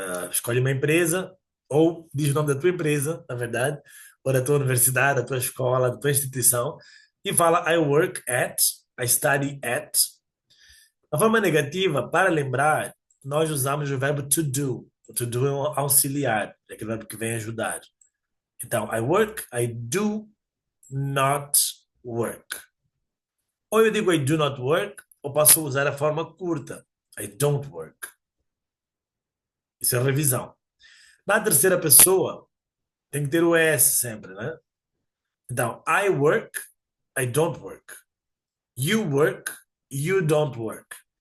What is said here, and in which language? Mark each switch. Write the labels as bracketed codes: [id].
[pt] Escolhe uma empresa, ou diz o nome da tua empresa, na verdade, ou da tua universidade, da tua escola, da tua instituição, e fala [en] I work at, I study at. [pt] A forma negativa, para lembrar, nós usamos o verbo to do. O to do é um auxiliar, é aquele verbo que vem ajudar. [en] Então, I work, I do not work. [pt] Ou eu digo [en] I do not work, [pt] ou posso usar a forma curta. [en] I don't work. [pt] Isso é revisão. Na terceira pessoa, tem que ter o S sempre, né? [en] Então, I work, I don't work. You work, you don't work.